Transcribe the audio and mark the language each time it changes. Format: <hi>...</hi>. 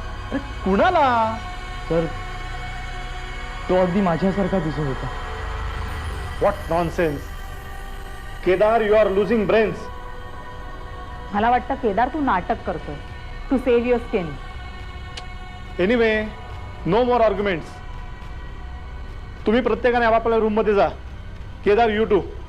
<mr>अरे कुणाला? सर तो अगदी माझ्यासारखा दिसत होता.</mr> <en>What nonsense. Kedar you are losing brains.</en> <mr>मला वाटतं केदार तू नाटक करतोय</mr> <en>To save your skin. Anyway no more arguments.</en> <mr>तुम्ही प्रत्येकाने आपापल्या रूम मध्ये जा. Kedar</mr> <en>You too.</en>